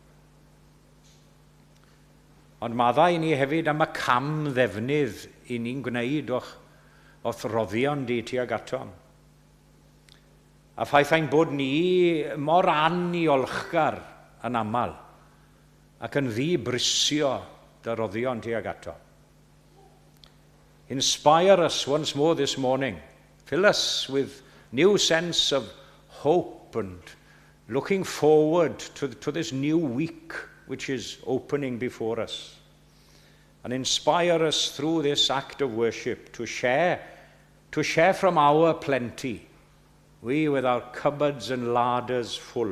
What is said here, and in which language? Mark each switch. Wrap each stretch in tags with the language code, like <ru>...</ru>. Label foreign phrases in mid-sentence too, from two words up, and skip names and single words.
<cy>Ond maddau ni hefyd am y cam ddefnydd i ni'n gwneud o'ch roddion di tuag atom. A ffaith ein bod ni mor aniolchgar yn aml ac yn ddibrisio dy roddion tuag atom.</cy> <en>Inspire us once more this morning. Fill us with new sense of hope and looking forward to this new week which is opening before us. And inspire us through this act of worship to share from our plenty, we with our cupboards and larders full.</en>